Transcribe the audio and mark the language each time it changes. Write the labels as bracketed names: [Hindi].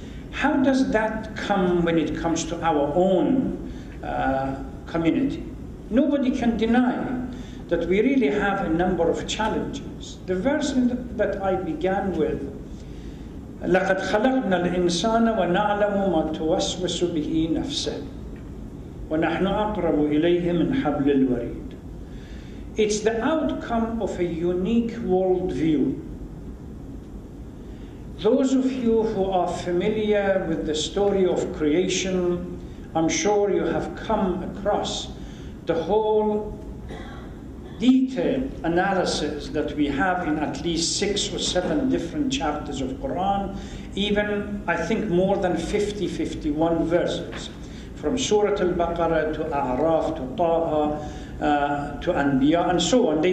[English] How does that come when it comes to our own community? Nobody can deny that we really have a number of challenges. The verse that I began with, [Arabic] لَقَدْ خَلَقْنَا الْإِنسَانَ وَنَعْلَمُ مَا تُوَسْوِسُ بِهِ نَفْسَهُ وَنَحْنُ أَقْرَبُ إِلَيْهِ مِنْ حَبْلِ الْوَرِيدِ. [English] It's the outcome of a unique worldview. Those of you who are familiar with the story of creation, I'm sure you have come across the whole detailed analysis that we have in at least 6 or 7 different chapters of Quran, even I think more than 51 verses, from Surah Al-Baqarah to A'raf to Taha to Anbiya and so on.